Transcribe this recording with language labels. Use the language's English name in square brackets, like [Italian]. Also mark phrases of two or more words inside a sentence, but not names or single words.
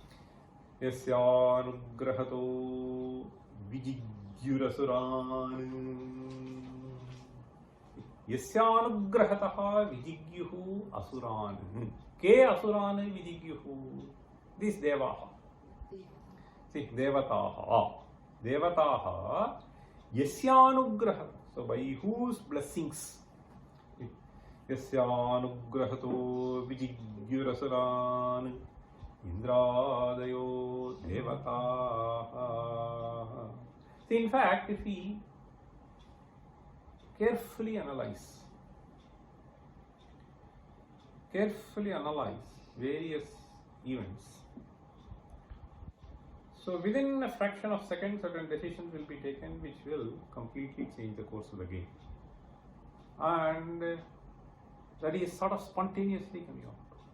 [Sanskrit] यस्यानुग्रहतो विजिग्युरसुरान्. यस्यानुग्रहतः विजिग्युः असुरान्. के असुरान् विजिग्युः. This Devaha. [English] See, [Sanskrit] Devataha. देवताः यस्यानुग्रह. [English] So by whose blessings? [Sanskrit] यस्यानुग्रहतो विजिग्युरसुरान् इन्द्रादयो देवताः. [English] See, in fact, if we carefully analyze various events, so within a fraction of second, certain decisions will be taken which will completely change the course of the game, and that is sort of spontaneously coming out.